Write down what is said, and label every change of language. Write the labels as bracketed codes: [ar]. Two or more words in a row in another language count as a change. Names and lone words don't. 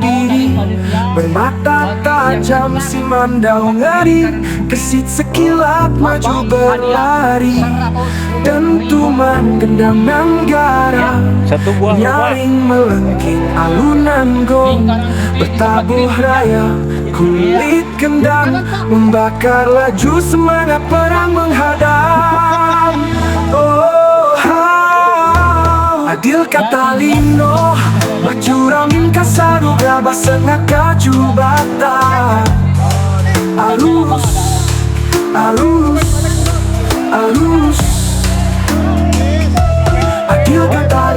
[id] diri, bermata tajam si Mandau ngeri, kesit sekilat maju berlari, dentuman gendang Nanggara nyaring melengking alunan gong, bertabuh raya kulit kendang, membakar laju semangat perang menghadang. [knx] Adil Katalino, Bacuramin Kasaruga, Basengak Kajubata. Alus Adil Katalino.